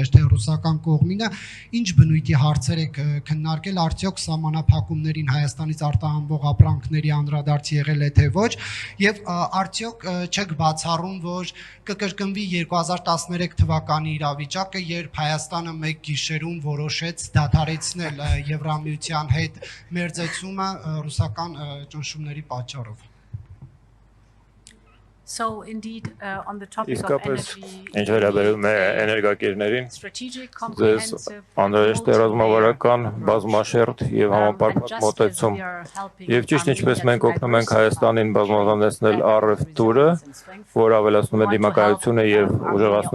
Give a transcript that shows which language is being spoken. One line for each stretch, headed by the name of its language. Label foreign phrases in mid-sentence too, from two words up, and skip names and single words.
Armenian: էր թե ռուսական կողմինը ինչ բնույթի հարցեր եք քննարկել արդյոք սահմանափակումներին Հայաստանից արտահանվող ապրանքների անդրադարձ եղել է թե ոչ եւ արդյոք չեք բացառում որ կկրկնվի 2013 թվականի իրավիճակը երբ Հայաստանը մեկ գիշերում որոշեց դադարեցնել Եվրամիության հետ մերձեցումը ռուսական ճնշումների պատճառով
English: So indeed on the topic of energy
Armenian: ինչ վերաբերում է էներգակիրներին ձեզ անհրաժեշտ է ռազմավարական բազմաշերտ եւ համապարփակ մոտեցում եւ ճիշտ ինչպես մենք օգնում ենք Հայաստանին բազմազանեցնել առևտուրը որ ավելացնում է դիմակայությունը եւ ուժեղացնում